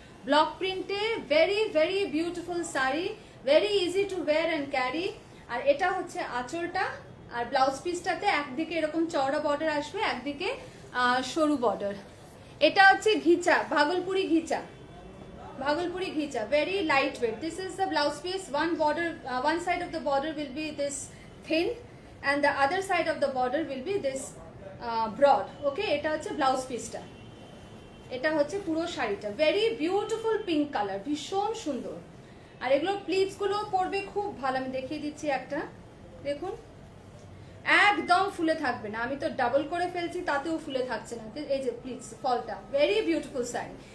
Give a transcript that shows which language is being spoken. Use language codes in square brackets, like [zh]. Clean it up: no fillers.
[en] Block প্রিন্টে very very beautiful sari, very easy to wear and carry. [bn] আর এটা হচ্ছে আঁচলটা আর blouse পিসটাতে একদিকে এরকম চওড়া বর্ডার আসবে, একদিকে সরু বর্ডার। এটা হচ্ছে ঘিচা, ভাগলপুরি ঘিচা, ভাগলপুরি ঘিচা, [en] very lightweight. This is the blouse piece. One border, one side of the border will be this thin and the other side of the border will be this broad. [bn] Okay, এটা হচ্ছে blouse পিসটা। এটা হচ্ছে পুরো শাড়িটা। [en] very beautiful pink colour, [bn] ভীষণ সুন্দর। আর এগুলোর প্লিটস গুলো পরবে খুব ভালো। আমি দেখিয়ে দিচ্ছি একটা, দেখুন একদম ফুলে থাকবে না। আমি তো ডাবল করে ফেলছি তাতেও ফুলে থাকছে না। এই যে প্লিটস ফলটা, [en] Very beautiful sari.